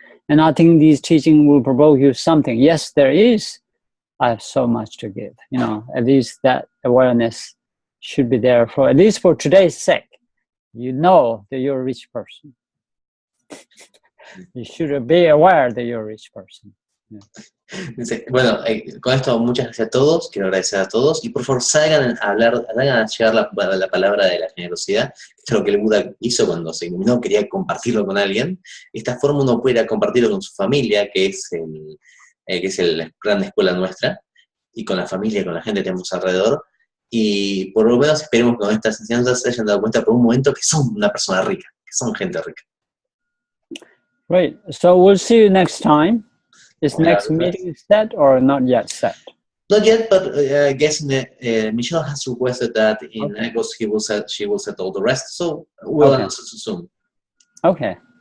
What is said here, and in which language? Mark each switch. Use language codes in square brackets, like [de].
[en] And I think these teachings will provoke you something. Yes, there is. I have so much to give. You know, at least that awareness should be there for, at least for today's sake. You know that you're a rich person. You should be aware that you're a rich person. Yeah. [es] Bueno, con esto muchas gracias a todos, quiero agradecer a todos y por favor salgan a llevar la palabra de la generosidad. Esto es lo que el Buda hizo cuando se iluminó, quería compartirlo con alguien. De esta forma uno puede compartirlo con su familia, que es la gran escuela nuestra, y con la familia, con la gente que tenemos alrededor, y por lo menos esperemos que con estas enseñanzas se hayan dado cuenta por un momento que son una persona rica, que son gente rica. [en] Right, so we'll see you next time. Is next meeting set or not yet set? Not yet, but I guess Michelle has requested that in August she will set all the rest, so we'll announce it soon. Okay.